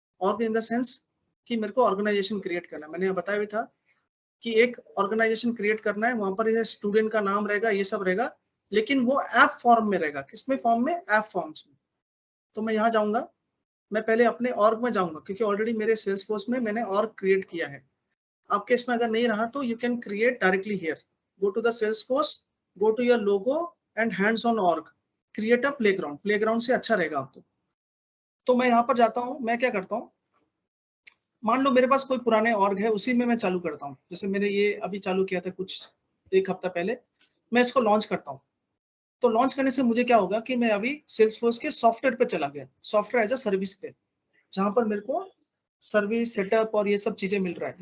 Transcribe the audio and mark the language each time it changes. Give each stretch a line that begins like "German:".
Hindi: Org in the sense कि मेरे को ऑर्गेनाइजेशन क्रिएट करना है, मैंने बताया भी था कि एक ऑर्गेनाइजेशन क्रिएट करना है, वहां पर स्टूडेंट का नाम रहेगा, ये सब रहेगा, लेकिन वो ऐप फॉर्म में रहेगा। किसमें फॉर्म में? ऐप फॉर्म्स में। तो मैं यहाँ जाऊंगा, मैं पहले अपने ऑर्ग में जाऊंगा, क्योंकि ऑलरेडी मेरे सेल्सफोर्स में मैंने ऑर्ग क्रिएट किया है। आपके इसमें अगर नहीं रहा तो
English: You can create directly here, go to the Salesforce, go to your logo and hands on org, create a playground.
Hindi: Playground से अच्छा रहेगा आपको। तो मैं यहाँ पर जाता हूँ, मैं क्या करता हूँ, मान लो मेरे पास कोई पुराने ऑर्ग है, उसी में मैं चालू करता हूँ। जैसे मैंने ये अभी चालू किया था कुछ एक हफ्ता पहले, मैं इसको लॉन्च करता हूँ। तो लॉन्च करने से मुझे क्या होगा कि मैं अभी सेल्सफोर्स के सॉफ्टवेयर पे चला गया, सॉफ्टवेयर एज अ सर्विस पे, जहां पर मेरे को सर्विस सेटअप और ये सब चीजें मिल रहा है।